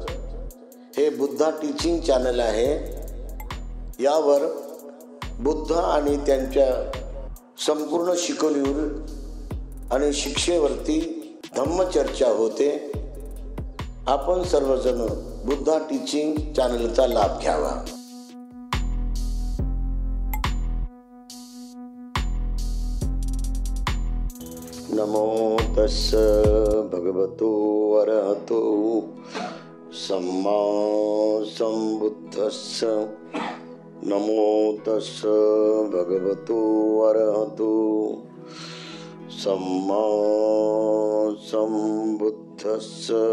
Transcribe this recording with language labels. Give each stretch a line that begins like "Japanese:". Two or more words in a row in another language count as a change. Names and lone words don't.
Marathi: हे बुद्धा टीचिंग चॅनल आहे. यावर बुद्ध आणि त्यांच्या संपूर्ण शिकवणीवर आणि शिक्षेवरती धम्मचर्चा होते. आपण सर्वजण बुद्धा टीचिंग चॅनलचा लाभ घ्यावा.
Pali: नमो तस्स भगवतो अरहतो सम्मा संबुद्धस्स. नमो तस्स भगवतो अरहतो सम्मा संबुद्धस्स.